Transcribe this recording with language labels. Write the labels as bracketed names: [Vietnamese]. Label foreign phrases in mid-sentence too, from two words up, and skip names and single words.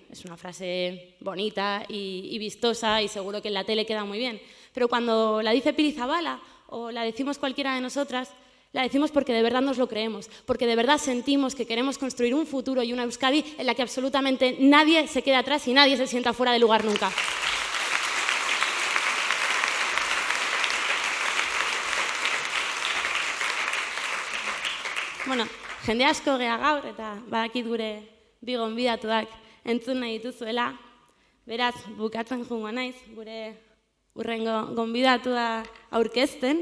[Spanish] Es una frase bonita y vistosa y seguro que en la tele queda muy bien. Pero cuando la dice Pili Zabala o la decimos cualquiera de nosotras, la decimos porque de verdad nos lo creemos, porque de verdad sentimos que queremos construir un futuro y una Euskadi en la que absolutamente nadie se quede atrás y nadie se sienta fuera de lugar nunca. [Basque] Bueno, jende asko gea gaur eta badakit gure bi gonbidatuak entzun nahi dituzuela. Beraz, bukatzen joango naiz gure urrengo gonbidatua aurkezten.